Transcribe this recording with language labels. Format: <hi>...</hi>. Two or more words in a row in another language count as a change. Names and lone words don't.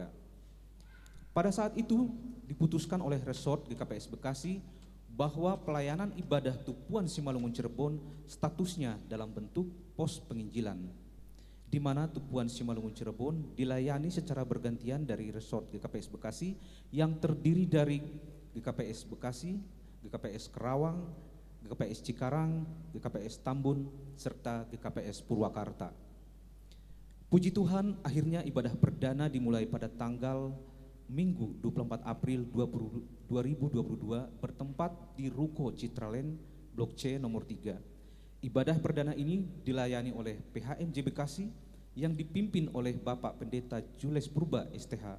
<id>Pada saat itu diputuskan oleh Resort GKPS Bekasi bahwa pelayanan ibadah Tupuan Simalungun Cirebon statusnya dalam bentuk pos penginjilan, di mana Tupuan Simalungun Cirebon dilayani secara bergantian dari Resort GKPS Bekasi yang terdiri dari GKPS Bekasi, GKPS Kerawang, GKPS Cikarang, GKPS Tambun, serta GKPS Purwakarta. Puji Tuhan, akhirnya ibadah perdana dimulai pada tanggal Minggu 24 April 2022 bertempat di Ruko Citraland Blok C nomor 3. Ibadah perdana ini dilayani oleh PHMJ Bekasi yang dipimpin oleh Bapak Pendeta Jules Purba STH.</id>